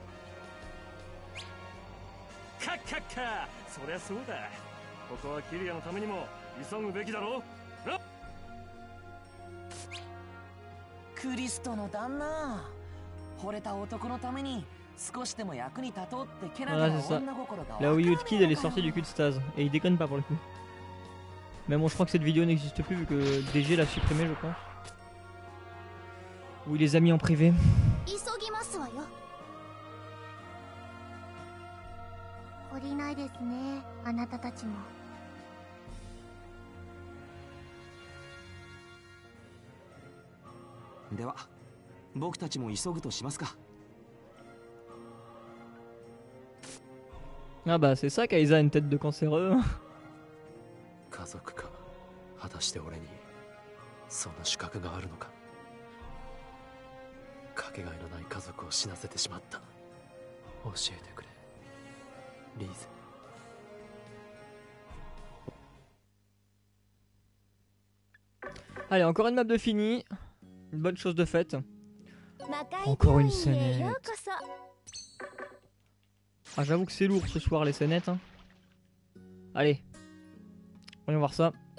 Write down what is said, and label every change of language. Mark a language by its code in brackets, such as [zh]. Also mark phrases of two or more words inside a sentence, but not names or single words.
[ja] カッカッカ、そりゃそうだ。ここはキリアのためにも急ぐべきだろ。な。クリストの旦那、惚れた男のために少しでも役に立とうってけなげ [fr] Voilà, [ja] な [fr] c'est ça. [ja] 女心が [fr] La Wii U de [ja] 分か [fr] Kid, [ja] る [fr] elle est [ja] のか [fr] sortie du cul de Stase. Et il déconne pas pour le coup. Mais bon, je crois que cette vidéo n'existe plus vu que DG l'a supprimée, je pense. Ou il les a mis en privé. [ja] 急ぎますわよ。懲りないですね、あなたたちも。では僕たちも急ぐとしますか。 [fr] Ah bah c'est ça qu'Aiza a une tête de cancéreux. [ja] 家族か。果たして俺にそんな資格があるのか。かけがえのない家族を死なせてしまった。教えてくれ、リーゼ。 [fr] Allez, encore une map de fini. Une bonne chose de faite. Encore une scénette. Ah, j'avoue que c'est lourd ce soir les scénettes. Hein. Allez. Voyons voir ça.